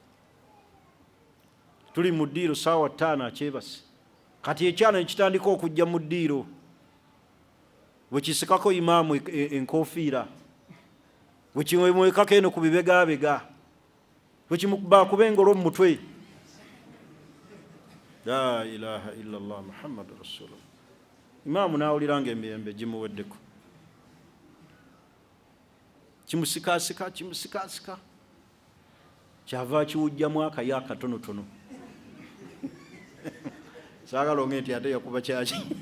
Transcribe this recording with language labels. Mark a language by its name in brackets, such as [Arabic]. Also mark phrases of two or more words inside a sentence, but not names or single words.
[Ganda] Tuli mu ddiiro ssaawa 5 akyebase. Kati ekyana ne kitandika okujja mu ddiiro. Bwe kisikako imaamu enkoofiira. Bwe kimwekako eno ku bibegaabega. Bwe kimukuba engolo mu mutwe. [Arabic] لا إله إلا الله محمد رسول الله. [Ganda] Imaamu n'awulira ng'emirembe gimuweddeko. Kimusikaasika. Kyava kiwujjamu akayo akatonotono. Saagala onge nti ate yakuba kyaki.